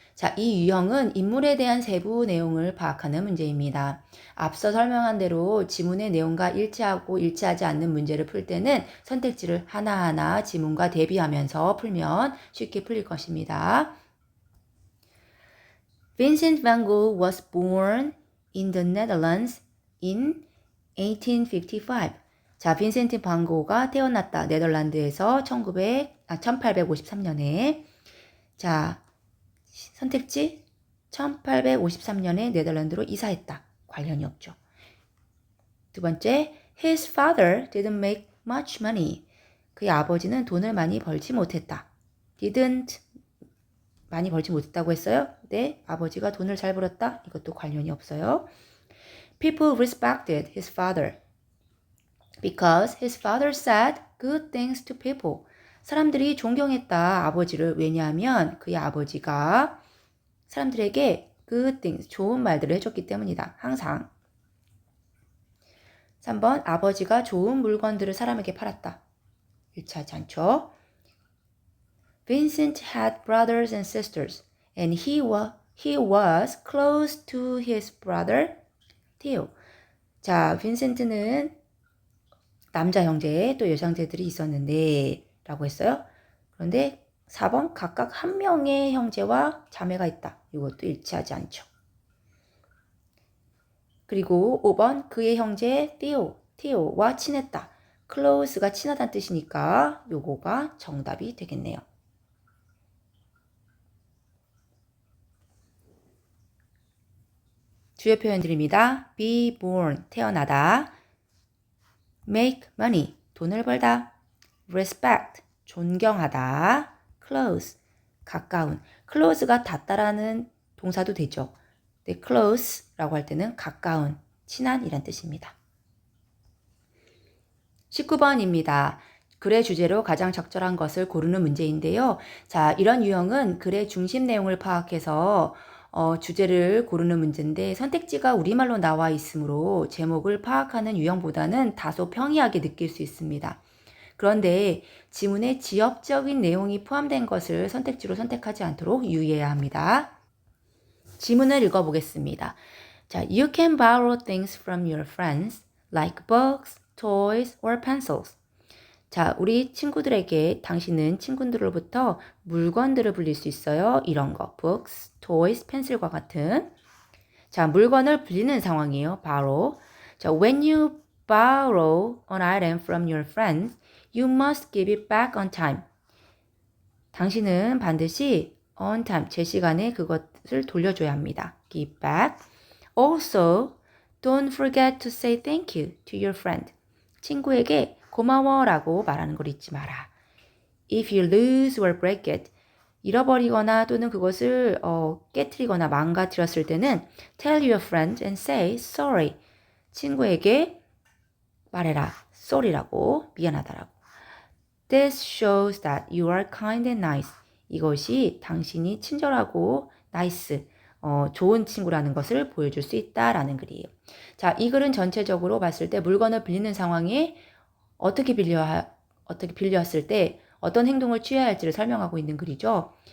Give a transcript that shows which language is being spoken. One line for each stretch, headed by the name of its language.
Korean: 자, 이 유형은 인물에 대한 세부 내용을 파악하는 문제입니다. 앞서 설명한 대로 지문의 내용과 일치하고 일치하지 않는 문제를 풀 때는 선택지를 하나하나 지문과 대비하면서 풀면 쉽게 풀릴 것입니다.
English: Vincent van Gogh was born in the Netherlands in 1855.
Korean: 자, 빈센트 반 고흐가 태어났다. 네덜란드에서 1853년에. 자, 선택지 1853년에 네덜란드로 이사했다. 관련이 없죠. 두 번째,
English: his father didn't make much money.
Korean: 그의 아버지는 돈을 많이 벌지 못했다. didn't 많이 벌지 못했다고 했어요. 네, 아버지가 돈을 잘 벌었다. 이것도 관련이 없어요.
English: People respected his father because his father said good things to people.
Korean: 사람들이 존경했다 아버지를. 왜냐하면 그의 아버지가 사람들에게
English: good things,
Korean: 좋은 말들을 해줬기 때문이다. 항상. 3번 아버지가 좋은 물건들을 사람에게 팔았다. 일치하지 않죠.
English: Vincent had brothers and sisters and he was close to his brother Theo.
Korean: 자, 빈센트는 남자 형제 또 여자 형제들이 있었는데 라고 했어요. 그런데 4번 각각 한 명의 형제와 자매가 있다. 이것도 일치하지 않죠. 그리고 5번 그의 형제 Theo와 친했다. close가 친하다는 뜻이니까 요거가 정답이 되겠네요. 주요 표현들입니다. be born, 태어나다. make money, 돈을 벌다. respect, 존경하다. close, 가까운. close가 닿다라는 동사도 되죠. 네, close라고 할 때는 가까운, 친한 이란 뜻입니다. 19번입니다. 글의 주제로 가장 적절한 것을 고르는 문제인데요. 자, 이런 유형은 글의 중심 내용을 파악해서 주제를 고르는 문제인데 선택지가 우리말로 나와 있으므로 제목을 파악하는 유형보다는 다소 평이하게 느낄 수 있습니다. 그런데 지문에 지역적인 내용이 포함된 것을 선택지로 선택하지 않도록 유의해야 합니다. 지문을 읽어보겠습니다.
English: 자, You can borrow things from your friends like books, toys, or pencils.
Korean: 자, 우리 친구들에게 당신은 친구들로부터 물건들을 빌릴 수 있어요. 이런 거, books, toys, 펜슬과 같은. 자, 물건을 빌리는 상황이에요.
English: borrow. 자, when you borrow an item from your friends, you must give it back on time.
Korean: 당신은 반드시 on time, 제 시간에 그것을 돌려줘야 합니다.
English: give back. Also, don't forget to say thank you to your friend.
Korean: 친구에게 고마워라고 말하는 걸 잊지 마라.
English: If you lose or break it,
Korean: 잃어버리거나 또는 그것을 깨트리거나 망가뜨렸을 때는
English: tell your friend and say sorry.
Korean: 친구에게 말해라. sorry라고, 미안하다라고.
English: This shows that you are kind and nice.
Korean: 이것이 당신이 친절하고 nice, 좋은 친구라는 것을 보여줄 수 있다라는 글이에요. 자, 이 글은 전체적으로 봤을 때 물건을 빌리는 상황에 어떻게 빌렸을 때 어떤 행동을 취해야 할지를 설명하고 있는 글이죠.